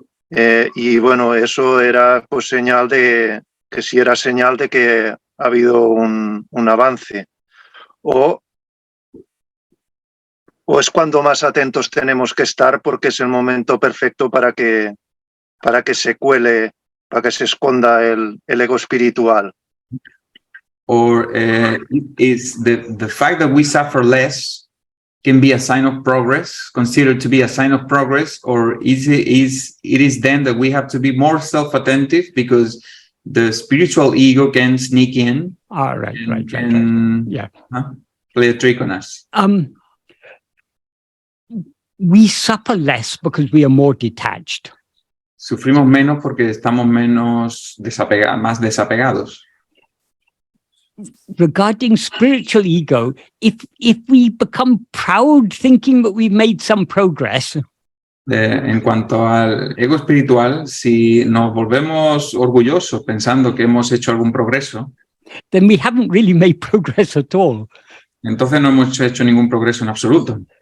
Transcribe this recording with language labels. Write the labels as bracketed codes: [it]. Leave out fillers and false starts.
[es] Y bueno, eso era pues señal de que sí era señal de que ha habido un avance. O es cuando más atentos tenemos que estar porque es el momento perfecto para que se cuele, para que se esconda el ego espiritual. [en] Or is the fact that we suffer less can be a sign of progress, considered to be a sign of progress, or it is then that we have to be more self-attentive because the spiritual ego can sneak in Right. Yeah. Play a trick on us. We suffer less because we are more detached. [es] Sufrimos menos porque estamos más desapegados. [en] Regarding spiritual ego, if we become proud thinking that we've made some progress, [es] En cuanto al ego espiritual, si nos volvemos orgullosos pensando que hemos hecho algún progreso, [en] then we haven't really made progress at all. [es] entonces no hemos hecho ningún progreso en absoluto.